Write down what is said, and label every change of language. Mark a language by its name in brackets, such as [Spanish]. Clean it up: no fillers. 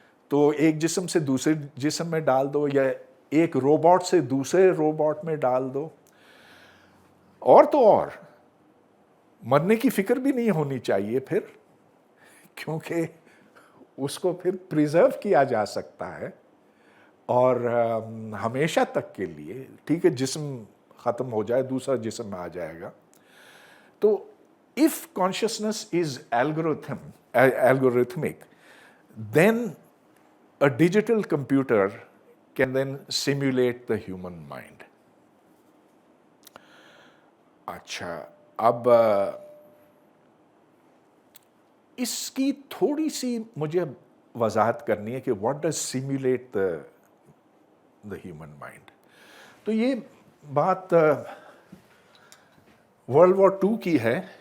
[Hindi] तो एक जिस्म से दूसरे जिस्म में डाल दो, या एक रोबोट से दूसरे रोबोट में डाल दो, और तो और मरने की फिक्र भी नहीं होनी चाहिए फिर, क्योंकि उसको फिर प्रिजर्व किया जा सकता है और हमेशा तक के लिए। ठीक है, जिस्म ख़त्म हो जाए, दूसरा जिस्म आ जाएगा। [English] तो if consciousness is algorithmic, then a digital computer can then simulate the human mind. [Hindi] अच्छा, अब इसकी थोड़ी सी मुझे वजाहत करनी है कि [English] What does simulate the human mind. [Hindi] तो ये बात वर्ल्ड वॉर II की है।